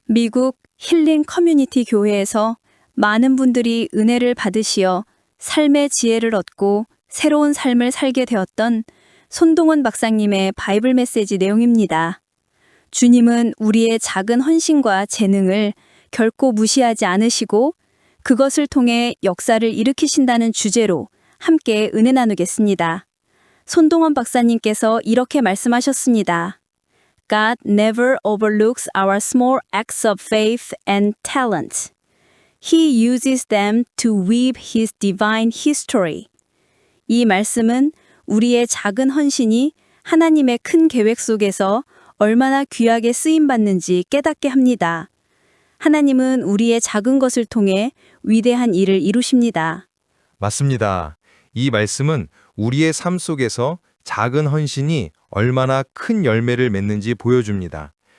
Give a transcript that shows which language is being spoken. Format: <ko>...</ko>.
<ko>미국 힐링 커뮤니티 교회에서 많은 분들이 은혜를 받으시어 삶의 지혜를 얻고 새로운 삶을 살게 되었던 손동원 박사님의 바이블 메시지 내용입니다. 주님은 우리의 작은 헌신과 재능을 결코 무시하지 않으시고 그것을 통해 역사를 일으키신다는 주제로 함께 은혜 나누겠습니다. 손동원 박사님께서 이렇게 말씀하셨습니다.</ko> <en>God never overlooks our small acts of faith and talent. He uses them to weave His divine history.</en> <ko>이 말씀은 우리의 작은 헌신이 하나님의 큰 계획 속에서 얼마나 귀하게 쓰임받는지 깨닫게 합니다. 하나님은 우리의 작은 것을 통해 위대한 일을 이루십니다. 맞습니다. 이 말씀은 우리의 삶 속에서 작은 헌신이 얼마나 큰 열매를 맺는지 보여줍니다.</ko>